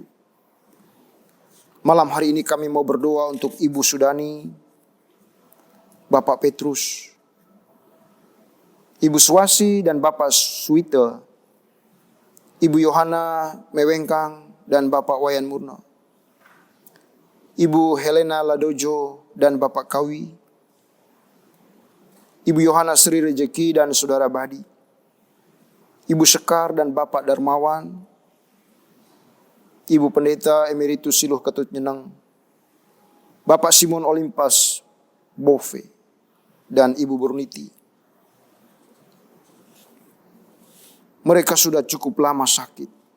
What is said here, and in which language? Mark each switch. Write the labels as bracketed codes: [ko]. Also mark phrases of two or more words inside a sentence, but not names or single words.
[id] Malam hari ini kami mau berdoa untuk Ibu Sudani, Bapak Petrus, Ibu Swasi dan Bapak Suite, Ibu Yohana Mewengkang dan Bapak Wayan Murno, Ibu Helena Ladojo dan Bapak Kawi, Ibu Yohana Sri Rejeki dan Saudara Badi, Ibu Sekar dan Bapak Darmawan, Ibu Pendeta Emeritus Siluh Ketut Nyeneng, Bapak Simon Olimpas Bove, dan Ibu Burniti. Mereka sudah cukup lama sakit.